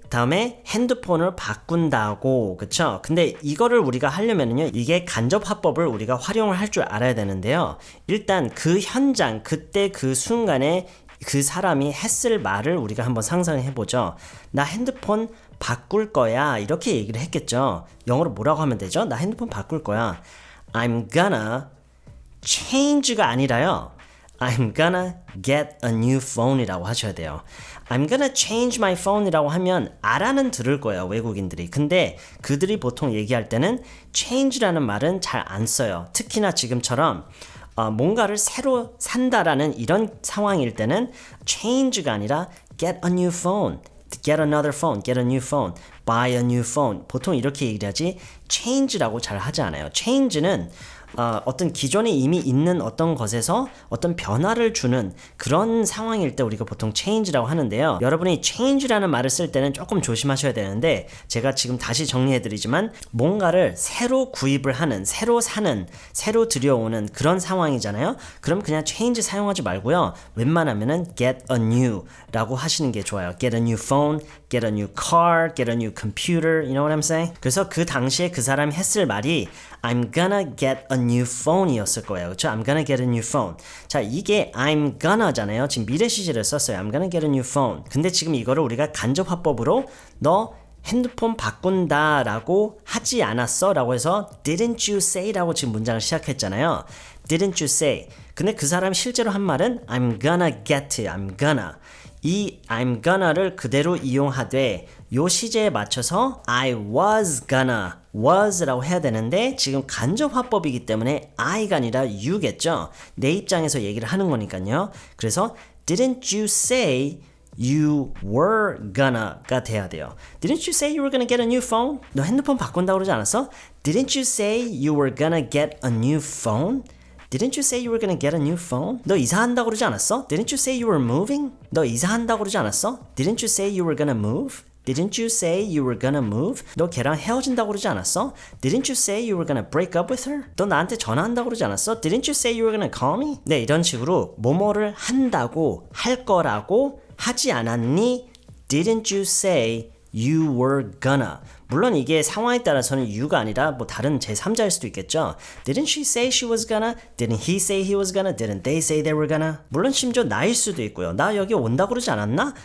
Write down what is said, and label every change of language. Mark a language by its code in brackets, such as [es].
[ko] 다음에 핸드폰을 바꾼다고, 그쵸? 근데 이거를 우리가 하려면은요, 이게 간접화법을 우리가 활용을 할 줄 알아야 되는데요. 일단 그 현장, 그때 그 순간에 그 사람이 했을 말을 우리가 한번 상상해보죠. 나 핸드폰 바꿀 거야. 이렇게 얘기를 했겠죠. 영어로 뭐라고 하면 되죠? 나 핸드폰 바꿀 거야. [en] I'm gonna change가 [ko] 아니라요. [en] I'm gonna get a new phone [ko] 이라고 하셔야 돼요. [en] I'm gonna change my phone [ko] 이라고 하면 알아는 들을 거예요. 외국인들이. 근데 그들이 보통 얘기할 때는 change라는 말은 잘 안 써요. 특히나 지금처럼 뭔가를 새로 산다라는 이런 상황일 때는 change가 아니라 [en] get a new phone, get another phone, get a new phone, buy a new phone. [ko] 보통 이렇게 얘기를 하지 change라고 잘 하지 않아요. change는 어떤 기존에 이미 있는 어떤 것에서 어떤 변화를 주는 그런 상황일 때 우리가 보통 change라고 하는데요. 여러분이 change라는 말을 쓸 때는 조금 조심하셔야 되는데 제가 지금 다시 정리해드리지만 뭔가를 새로 구입을 하는, 새로 사는, 새로 들여오는 그런 상황이잖아요. 그럼 그냥 change 사용하지 말고요. 웬만하면은 [en] get a new [ko] 라고 하시는 게 좋아요. [en] get a new phone, get a new car, get a new computer, you know what I'm saying? [ko] 그래서 그 당시에 그 사람이 했을 말이 [en] I'm gonna get a new phone [ko] 이었을 거예요. 그렇죠? [en] I'm gonna get a new phone. [ko] 자, 이게 I'm gonna'잖아요. 지금 미래 시제를 썼어요. [en] I'm gonna get a new phone. [ko] 근데 지금 이거를 우리가 간접화법으로 너 핸드폰 바꾼다 라고 하지 않았어? 라고 해서 [en] Didn't you say? [ko] 라고 지금 문장을 시작했잖아요. [en] Didn't you say? [ko] 근데 그 사람이 실제로 한 말은 [en] I'm gonna get, I'm gonna. [ko] 이 I'm gonna를 그대로 이용하되 요 시제에 맞춰서 [en] I was gonna, [ko] was라고 해야 되는데 지금 간접화법이기 때문에 I가 아니라 you겠죠. 내 입장에서 얘기를 하는 거니까요. 그래서 [en] Didn't you say you were gonna가 [ko] 돼야 돼요. [en] Didn't you say you were gonna get a new phone? [ko] 너 핸드폰 바꾼다고 그러지 않았어? [en] Didn't you say you were gonna get a new phone? Didn't you say you were gonna get a new phone? [ko] 너 이사한다고 그러지 않았어? [en] Didn't you say you were moving? [ko] 너 이사한다고 그러지 않았어? [en] Didn't you say you were gonna move? Didn't you say you were gonna move? [ko] 너 걔랑 헤어진다고 그러지 않았어? [en] Didn't you say you were gonna break up with her? [ko] 너 나한테 전화한다고 그러지 않았어? [en] Didn't you say you were gonna call me? [ko] 네, 이런 식으로 뭐뭐를 한다고, 할 거라고 하지 않았니? [en] Didn't you say you were gonna? [ko] 물론 이게 상황에 따라서는 you가 아니라 뭐 다른 제3자일 수도 있겠죠. [en] Didn't she say she was gonna? Didn't he say he was gonna? Didn't they say they were gonna? [ko] 물론 심지어 나일 수도 있고요. 나 여기 온다고 그러지 않았나?